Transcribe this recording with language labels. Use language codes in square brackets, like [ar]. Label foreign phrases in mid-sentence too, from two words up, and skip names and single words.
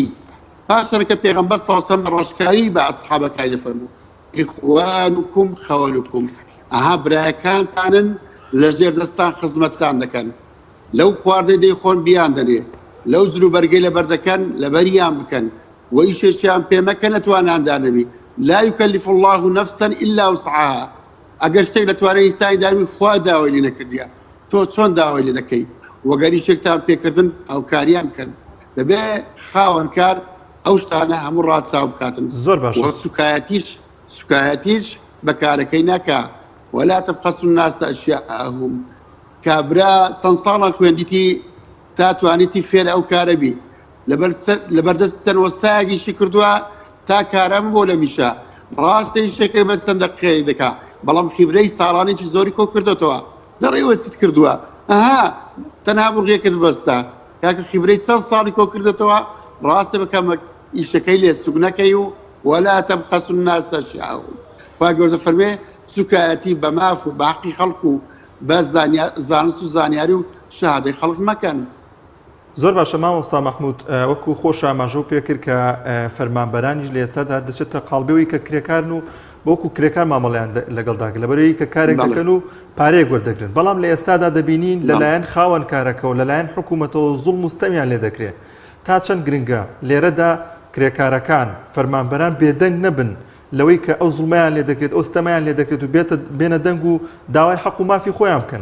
[ckb] پاشان کە پێغەمبەر [ar] صلی الله علیه وسلم [ckb] ڕۆژکایی بە ئەسحابەکەی دەفەرموو [ar] ئیخوانکم خەوەلکم، [ckb] ئەها برایەکانتانن لەژێر دەستان خزمەتتان دەکەن، لەو خواردەی دەیخۆن بیان دەنێ، لەو جلوبەرگەی لەبەر دەکەن لەبەریان بکەن، و ئیشێکیان پێمەکە نەتوانیان دەبی. [ar] لا يكلف الله نفسا الا وسعها. [ckb] ئەگەر شتێک لەتوانێت ئینسانی داوی خوا داوای لێ نەکردیە، تۆ چۆن داوای لێ دەکەی؟ وەگەری شێکتان پێکردن هاوکاریان بکەن. دەبێ خاوەنکار ئەو شتانە هەموو ڕاچاو بکاتن زۆر باش سوکایەتیش بەکارەکەی ناکە [ar] ولا تبخسوا الناس أشياءهم [ckb] کابرا چەند ساڵە خوێندیتی تا توانیتی فێر ئەو کارە بی لەبەردەست چەند وەستایەکیشی کردووە تا کارەم بۆ لە میشە ڕاستی شەکەی بە چەند دەقیقەی دەکا بەڵام خیبرەی ساڵانێکی زۆری کۆ کردوتەوە دەڕێوە چیت کردووە ئەها تەنها بڕێکت بەستە کاکە خیبرەی چەند ساڵی کۆ کردوتەوە ڕاستە بکەم ئیشەکەی لێ سوگ نەکەی و [ar] ولا تبخسوا الناس أشياءهم [ckb] خوا گەورە فەرمێ سوکایەتی بە ماف و بە حەقی خەڵق و بە زانست و زانیاری و شەهادەی خەڵق مەکەن. زۆر باشە مامۆستا مەحموود وەکو خۆش ئاماژە پێ کرد کە فەرمانبەرانیش لە ئێستادا دەچێتە قاڵبەوەی کە کرێکارن و بۆکو کرێکار مامەڵیان لەگەڵداگە لەبەرەوەی کە کارێک دەکەن و پارەیەک وەردەگرن بەڵام لە ئێستادا دەبینین لەلایەن خاوەن کارەکە و لەلایەن حکوومەتەوە زوڵم و ستەمیان لێ دەکرێت تا چەند گرنگە لێرەدا کرێکارەکان فەرمانبەران بێدەنگ نەبن لەوەی کە ئەو زوڵمەیان لێ دەکرێت ئەو ستەمەیان لێ دەکرێت و بێنە دەنگ و داوای حەق و مافی خۆیان بکەن.